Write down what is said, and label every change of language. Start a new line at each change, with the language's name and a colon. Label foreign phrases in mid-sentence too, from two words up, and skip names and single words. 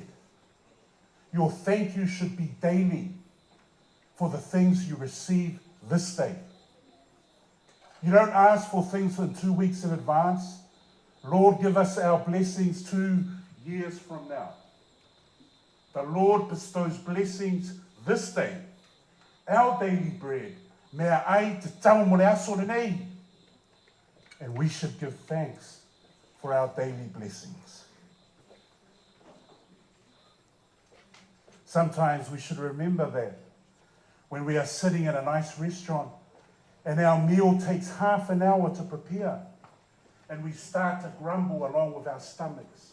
English: Your thank you should be daily for the things you receive this day. You don't ask for things in 2 weeks in advance. Lord, give us our blessings 2 years from now. The Lord bestows blessings this day, our daily bread.
Samoan: Mea ai te tau mo le aso lenei.
English: And we should give thanks for our daily blessings. Sometimes we should remember that when we are sitting in a nice restaurant and our meal takes half an hour to prepare and we start to grumble along with our stomachs.